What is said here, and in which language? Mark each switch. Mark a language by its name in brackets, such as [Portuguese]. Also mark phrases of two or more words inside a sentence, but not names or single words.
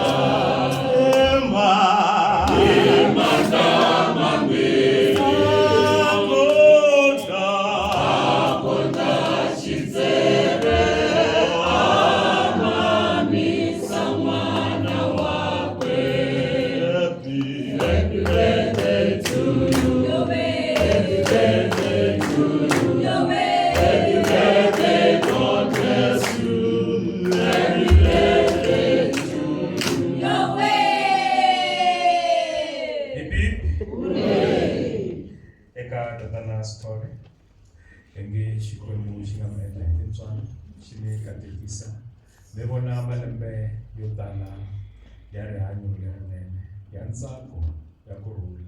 [Tsonga] Emma, kota xitsere amamisa n'wana wakwe. [English] Happy birthday to you. Happy birthday to you. Happy birthday, God bless you. Happy birthday to you. [Tsonga] Hipi eka tatana story enge Xikwembu xi nga ma endla hi tintswalo xi ni katekisa. Mi vona malembe yo tala ya rihanyo lerinene, ya ntsako, ya kurhula.